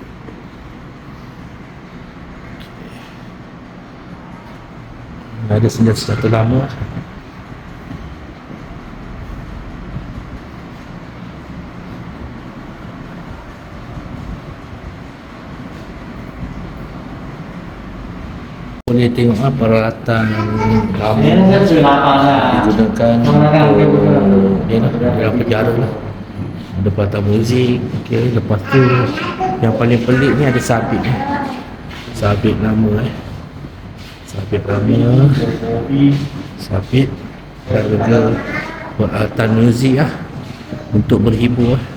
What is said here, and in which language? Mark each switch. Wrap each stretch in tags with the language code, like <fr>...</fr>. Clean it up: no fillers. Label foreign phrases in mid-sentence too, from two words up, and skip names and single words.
<ms>Ada senjata-senjata lama. Boleh tengok peralatan lama</ms> <zh>那是最麻烦的。</zh> <ms>digunakan untuk ni lah, dalam penjara lah. Ada peralatan muzik. Okey, lepas tu yang paling pelik ni ada sabit ni. Sabit lama sabit lama, sabit dan juga peralatan muzik lah untuk berhibur lah.</ms>